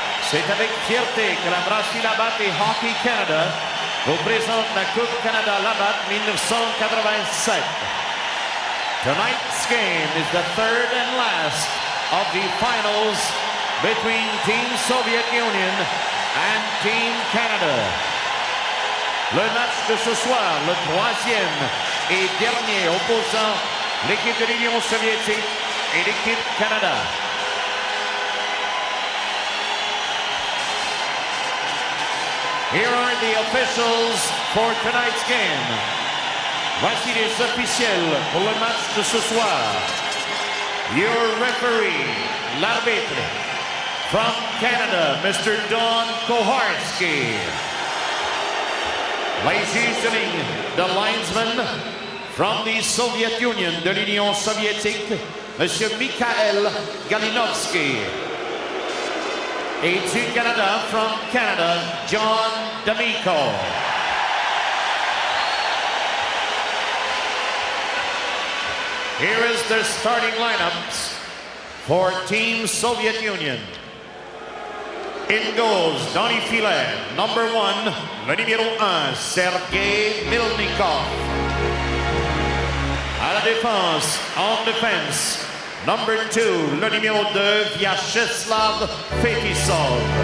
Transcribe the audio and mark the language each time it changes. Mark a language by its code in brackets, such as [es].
[fr] C'est avec fierté que la brasserie Labatt et Hockey Canada vous présente la Coupe Canada Labatt 1987. [en] Tonight's game is the third and last of the finals between Team Soviet Union and Team Canada. [fr] Le match de ce soir, le troisième et dernier opposant l'équipe de l'Union soviétique et l'équipe Canada. [en] Here are the officials for tonight's game. [fr] Voici les officiels pour le match de ce soir. [en] Your referee, [fr] l'arbitre, [en] from Canada, Mr. Don Koharski. [fr] Les juges de ligne, [en] the linesman from the Soviet Union, [fr] de l'Union soviétique, Monsieur Mikhail Galinovsky. Et du Canada, [en] from Canada, [fr] John D'Amico. [en] Here is their starting lineups for Team Soviet Union. In goals, [fr] dans les filets, [en] number 1, [fr] le numéro 1, Sergei Milnikov. À la défense, en défense, [en] number 2, [fr] le numéro 2, Vyacheslav Fetisov.